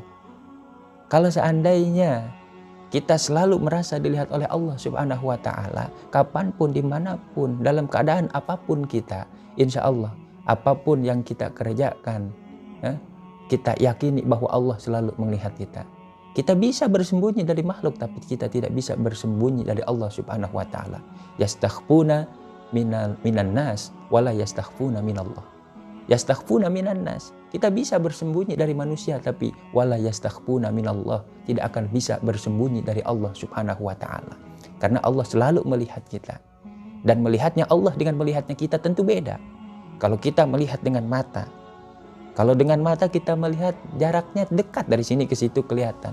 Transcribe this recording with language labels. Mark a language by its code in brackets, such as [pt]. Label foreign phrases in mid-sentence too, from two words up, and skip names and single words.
[id] Kalau seandainya kita selalu merasa dilihat oleh Allah [ar] Subhanahu wa Ta'ala, [id] kapanpun, dimanapun, dalam keadaan apapun kita, [ar] insya Allah [id] apapun yang kita kerjakan, kita yakini bahwa Allah selalu melihat kita. Kita bisa bersembunyi dari makhluk, tapi kita tidak bisa bersembunyi dari Allah [ar] Subhanahu wa Ta'ala. يستخفون من الناس ولا يستخفون من الله. يستخفون من الناس. [id] Kita bisa bersembunyi dari manusia, tapi [ar] ولا يستخفون من الله, [id] tidak akan bisa bersembunyi dari Allah [ar] Subhanahu wa Ta'ala. [id] Karena Allah selalu melihat kita. Dan melihatnya Allah dengan melihatnya kita tentu beda. Kalau kita melihat dengan mata, kalau dengan mata kita melihat jaraknya dekat, dari sini ke situ kelihatan.